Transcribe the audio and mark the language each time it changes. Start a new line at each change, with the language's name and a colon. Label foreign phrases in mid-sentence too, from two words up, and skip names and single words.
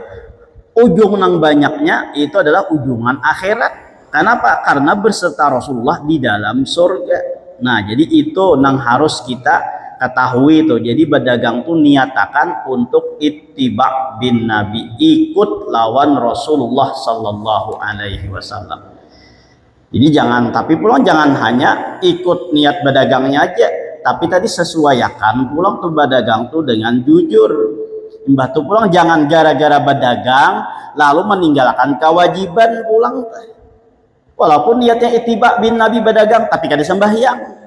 Banjar: Ujung nang banyaknya itu adalah ujungan akhirat. Kenapa? Karena berserta Rasulullah di dalam surga. Nah, jadi itu nang harus kita ketahui tuh. Jadi berdagang tuh niatakan untuk
Arabic: ittiba bin Nabi,
Banjar: ikut lawan Rasulullah
Arabic: sallallahu alaihi wasallam.
Banjar: Jadi tapi pulang jangan hanya ikut niat berdagangnya aja, tapi tadi sesuaikan pulang tuh berdagang tuh dengan jujur. Mbah tuh pulang jangan gara-gara berdagang lalu meninggalkan kewajiban pulang. Walaupun niatnya
Arabic: ittiba bin Nabi
Banjar: berdagang tapi kada sembahyang.